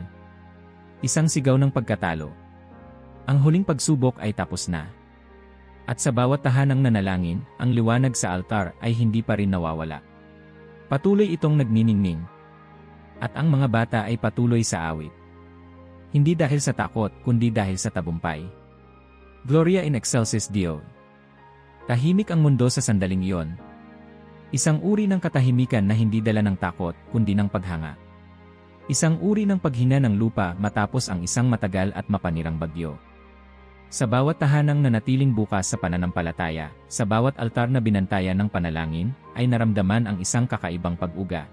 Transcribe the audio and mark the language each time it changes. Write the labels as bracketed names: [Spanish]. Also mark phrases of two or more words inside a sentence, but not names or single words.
[Filipino] Isang sigaw ng pagkatalo. Ang huling pagsubok ay tapos na. At sa bawat tahanang nanalangin, ang liwanag sa altar ay hindi pa rin nawawala. Patuloy itong nagniningning. At ang mga bata ay patuloy sa awit. Hindi dahil sa takot, kundi dahil sa tabumpay. [Latin] Gloria in excelsis Deo. [Filipino] Tahimik ang mundo sa sandaling iyon. Isang uri ng katahimikan na hindi dala ng takot, kundi ng paghanga. Isang uri ng paghina ng lupa matapos ang isang matagal at mapanirang bagyo. Sa bawat tahanang nanatiling bukas sa pananampalataya, sa bawat altar na binantayan ng panalangin, ay naramdaman ang isang kakaibang pag-uga.